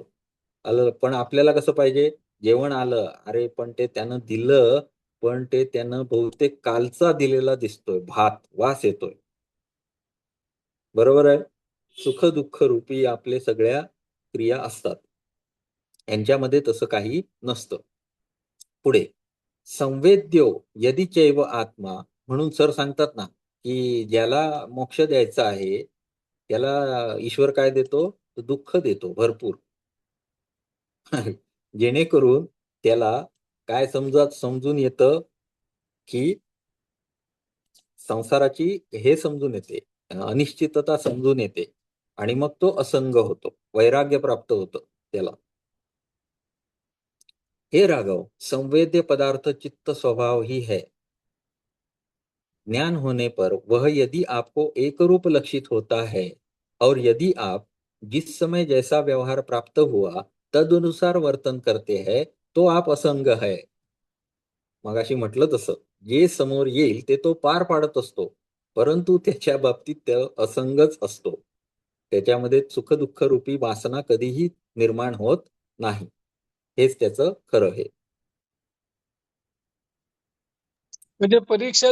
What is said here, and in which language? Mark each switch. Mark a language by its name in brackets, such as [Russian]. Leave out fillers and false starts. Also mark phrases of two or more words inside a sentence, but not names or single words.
[Marathi] आलं, पण आपल्याला कसं पाहिजे? जेवण आलं, अरे पण ते त्यानं दिलं, पण ते त्यानं बहुतेक कालचा दिलेला दिसतोय भात, वास येतोय. बरोबर आहे? सुख दुःख रूपी आपले सगळ्या क्रिया असतात, यांच्यामध्ये तसं काही नसतं. पुढे, [Sanskrit] संवेद्यो यदि चैव आत्मा, [Marathi] म्हणून सर सांगतात ना की ज्याला मोक्ष द्यायचा आहे त्याला ईश्वर काय देतो? दुःख देतो भरपूर. जेणेकरून त्याला काय समजून येतं की संसाराची हे समजून येते, अनिश्चितता समजून येते, आणि मग तो असंग होतो, वैराग्य प्राप्त होतं त्याला. [Hindi] हे राघव, संवेद्य पदार्थ चित्त स्वभाव ही है। ज्ञान होने पर वह यदि आपको एक रूप लक्षित होता है और यदि आप जिस समय जैसा व्यवहार प्राप्त हुआ तदनुसार वर्तन करते हैं तो आप असंग है। [Marathi] मगाशी म्हटलं तसं, जे समोर येईल ते तो पार पाडत असतो, परंतु त्याच्या बाबतीत तो असंगच असतो. त्याच्यामध्ये सुख दुःख रूपी वासना कधीही निर्माण होत नाही. हेच त्याचं खरं आहे. म्हणजे परीक्षा